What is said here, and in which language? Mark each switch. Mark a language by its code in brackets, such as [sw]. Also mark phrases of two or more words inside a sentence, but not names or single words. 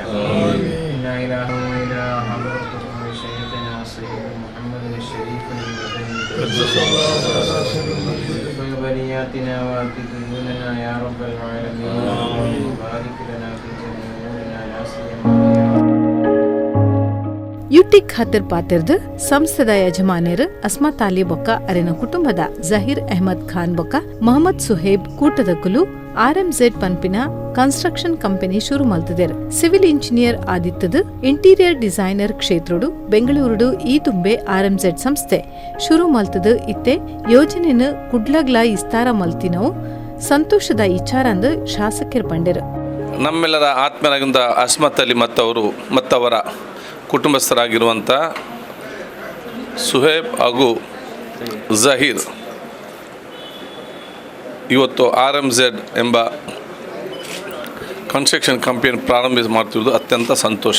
[ar] إنا إله وإلى حضرة شيخنا سيد محمد الشريف المدني بنياتنا وأتدلنا يا رب العالمين. بارك لنا في جميعنا لا سيما [tcy] UT ಖಾದರ್ ಪಾತಿರ್ದು ಸಂಸ್ಥೆದ ಯಜಮಾನ್ಯರು ಅಸ್ಮತ್ ಅಲಿ ಬೊಕ್ಕ ಅರಿನ ಕುಟುಂಬದ ಜಹೀರ್ ಅಹಮದ್ ಖಾನ್ ಬೊಕ್ಕ ಮೊಹಮ್ಮದ್ ಸುಹೇಬ್ ಕೂಟದಕುಲು RMZ ಪನ್ಪಿನ [en] construction company [tcy] ಶುರು ಮಲ್ತದೇರು. [en] civil engineer [tcy] ಆದಿತ್ತದು [en] interior designer [tcy] ಕ್ಷೇತ್ರಡು ಬೆಂಗಳೂರು ಈ ತುಂಬೆ RMZ ಸಂಸ್ಥೆ ಶುರು ಮಲ್ತದು ಇತ್ತೆ ಯೋಜನೆನ ಕುಡ್ಲಗ್ಲ ಇಸ್ತಾರ ಮಲ್ತಿನವು ಸಂತೋಷದ ವಿಚಾರಂದು ಶಾಸಕರು ಪಂಡೆರು. [kn] ನಮ್ಮೆಲ್ಲರ ಆತ್ಮೀಯರಾಗಿದ್ದ ಅಸ್ಮತ್ ಅಲಿ ಮತ್ತವರ ಕುಟುಂಬಸ್ಥರಾಗಿರುವಂಥ ಸುಹೇಬ್ ಹಾಗೂ ಜಹೀರ್ ಇವತ್ತು RMZ ಎಂಬ [en] construction company [kn] ಪ್ರಾರಂಭಿಸಿ ಮಾಡ್ತಿರೋದು ಅತ್ಯಂತ ಸಂತೋಷ.